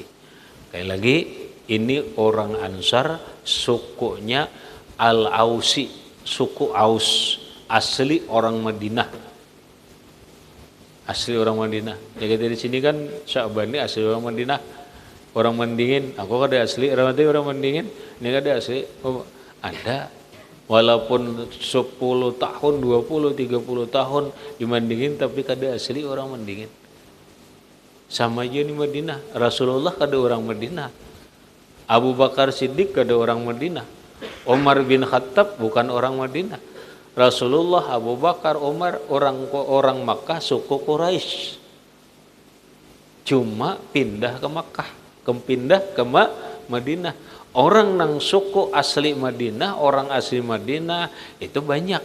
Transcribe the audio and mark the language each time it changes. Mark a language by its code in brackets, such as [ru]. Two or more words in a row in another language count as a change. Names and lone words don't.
[id] Sekali lagi, ini orang Ansar, sukunya Al-Ausi, suku Aus, asli orang Madinah. Asli orang Madinah. Jadi dari sini kan Sya'ban ini asli orang Madinah. Orang Mendingin, [bjn] aku kada asli, orang Mendingin, ini kada asli. [id] Oh, ada. Walaupun 10 tahun, 20, 30 tahun di Mendingin, tapi kada asli orang Mendingin. Sama aja di Madinah. Rasulullah kada orang Madinah. Abu Bakar Siddiq kada orang Madinah. Umar bin Khattab bukan orang Madinah. Rasulullah, Abu Bakar, Umar orang Makkah, suku Quraisy. Cuma pindah ke Makkah, pindah ke Madinah. Orang nang suku asli Madinah, orang asli Madinah itu banyak.